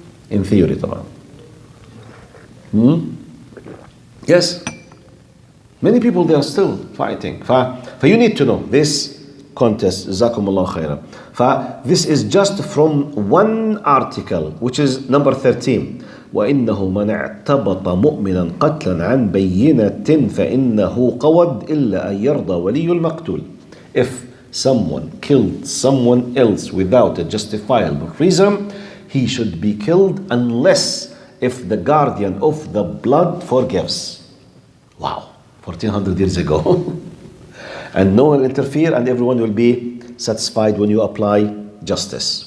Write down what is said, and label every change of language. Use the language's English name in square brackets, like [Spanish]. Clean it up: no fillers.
[English] In theory, [Arabic] طبعا. [English] Yes. Many people, they are still fighting. You need to know this contest. Jazakumullah khairan. This is just from one article, which is number 13. [Arabic] وإنه من اعتبط مؤمنا قتلا عن بينة فإنه قود إلا أن يرضى ولي المقتول. [English] If someone killed someone else without a justifiable reason, he should be killed unless if the guardian of the blood forgives. Wow. 1400 years ago. And no one will interfere, and everyone will be satisfied when you apply justice.